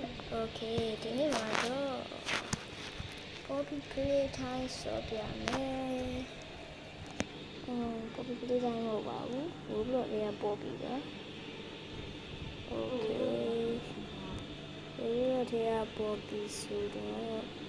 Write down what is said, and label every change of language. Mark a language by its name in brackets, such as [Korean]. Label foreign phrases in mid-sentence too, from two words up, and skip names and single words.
[Burmese] Okay ဒီနေ့မှာတော့ [English] copy play time [Burmese] ဆော့ပြမယ် [English] copy play time [Burmese] မဟုတ်ပါဘူးဘိုးဘလော့လေးကပေါ်ပြီပဲ Okay ဘိုးဘလော့လေးကပေါ်ပြီဆိုတော့